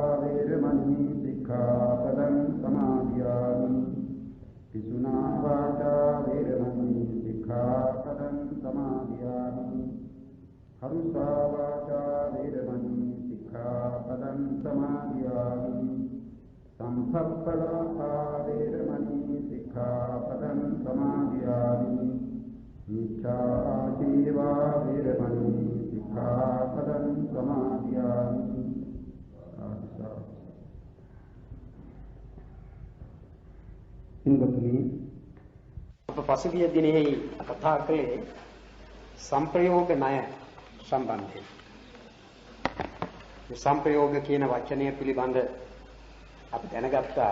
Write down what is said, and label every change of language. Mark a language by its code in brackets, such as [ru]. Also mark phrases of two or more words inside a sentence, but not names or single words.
[pi] वेरमणि सिक्खापदं समादयामि पिशुना वाचा वेरमणि सिक्खापदं समादयामि हरुषा वाचा वेरमणि सिक्खापदं समादयामि संभप्पलापा वेरमणि सिक्खापदं समादयामि मिथ्याजीवा वेरमणि सिक्खापदं समादयामि [si] අප පසුගිය දිනෙහි කතා කළේ සංප්‍රයෝග ණය සම්බන්ධයෙන්. මේ සංප්‍රයෝග කියන වචනය පිළිබඳ අපි දැනගත්තා.